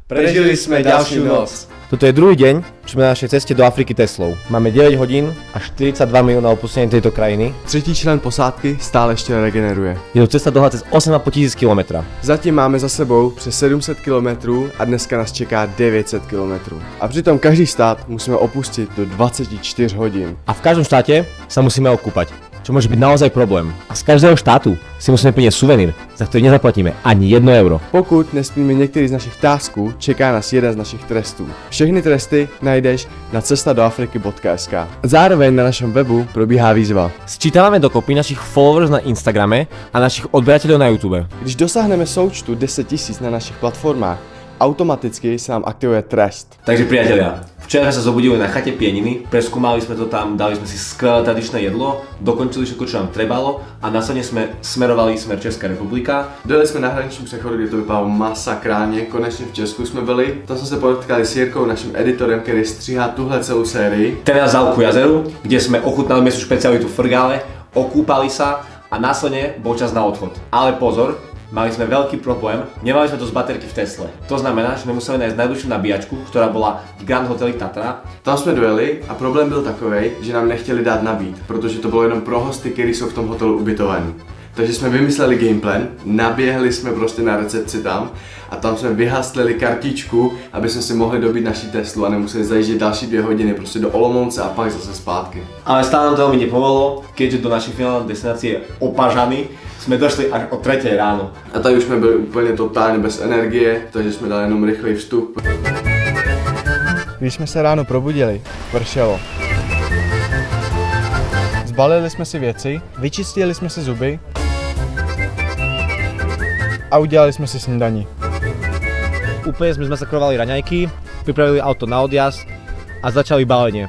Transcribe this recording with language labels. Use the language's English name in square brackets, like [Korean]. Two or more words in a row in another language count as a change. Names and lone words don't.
[Slovak] Prežili sme ďalšiu noc. Toto je druhý deň, čo sme na našej ceste do Afriky Teslou. Máme 9 hodín a 42 minút na opustenie tejto krajiny. [Czech] Třetí člen posádky stále ještě regeneruje. [Slovak] Je to cesta dlhá cez 8,5 tisíc km. [Czech] Zatím máme za sebou přes 700 km a dneska nás čeká 900 km. A přitom každý stát musíme opustit do 24 hodín. [Slovak] A v každom štáte sa musíme okúpať, čo môže byť naozaj problém. A z každého štátu si musíme priniesť suvenír, za ktorý nezaplatíme ani 1 euro. [Czech] Pokud nesplníme některý z našich tasků, čeká nás jeden z našich trestů. Všechny tresty najdeš na cestadoafriky.sk. Zároveň na našem webu probíhá výzva. [Slovak] Sčítavame dokopy našich followers na Instagrame a našich odberateľov na YouTube. [Czech] Když dosáhneme součtu 10 000 na našich platformách, automaticky sa nám aktivuje trest. [Slovak] Takže priatelia, včera sa zobudili na chate Pieniny, preskúmali sme to tam, dali sme si skvelé tradičné jedlo, dokončili všetko, čo nám trebalo a následne sme smerovali smer Česká republika. [Czech] Dojeli jsme na hraničním přechodu, kde to vypadalo masakrálně, konečně v Česku jsme byli. Tam jsme se potkali s Jirkou, naším editorem, který stříhá tuhle celou sérii. [Slovak] Ten nás vzal ku jazeru, kde sme ochutnali miestnu špecialitu frgále, okúpali sa a následne bol čas na odchod. Ale pozor, mali sme veľký problém, nemali sme dosť baterky v Tesle. To znamená, že sme museli nájsť najbližšiu nabíjačku, ktorá bola v Grand Hoteli Tatra. [Czech] Tam jsme dojeli a problém byl takovej, že nám nechtěli dát nabít, protože to bylo jenom pro hosty, kteří jsou v tom hotelu ubytovaní. Takže jsme vymysleli gameplan, naběhli jsme prostě na recepci tam a tam jsme vyhaslili kartičku, aby jsme si mohli dobít naší Teslu a nemuseli zajíždět další 2 hodiny prostě do Olomouce a pak zase zpátky. [Slovak] Ale stále nám to veľmi nepomohlo, keďže do našej finálnej destinácie Opažany [Czech] jsme došli [Slovak] až o 3 ráno. [Czech] A tady už jsme byli úplně totálně bez energie, takže jsme dali jenom rychlý vstup. Když jsme se ráno probudili, pršelo. Zbalili jsme si věci, vyčistili jsme si zuby a udělali jsme si snídaní. [Slovak] Úplne sme zmasakrovali raňajky, pripravili auto na odjazd a začali balenie.